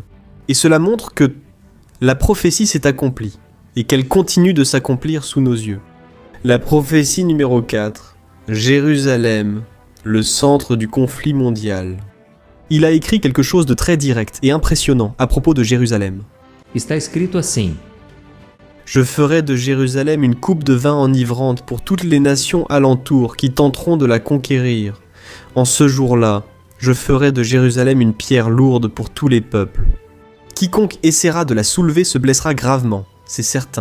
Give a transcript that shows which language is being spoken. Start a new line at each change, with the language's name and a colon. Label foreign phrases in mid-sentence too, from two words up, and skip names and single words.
French: Et cela montre que la prophétie s'est accomplie et qu'elle continue de s'accomplir sous nos yeux. La prophétie numéro 4, Jérusalem, le centre du conflit mondial. Il a écrit quelque chose de très direct et impressionnant à propos de Jérusalem.
Portuguese: está escrito assim:
French: Je ferai de Jérusalem une coupe de vin enivrante pour toutes les nations alentour qui tenteront de la conquérir. En ce jour-là, je ferai de Jérusalem une pierre lourde pour tous les peuples. Quiconque essaiera de la soulever se blessera gravement, c'est certain.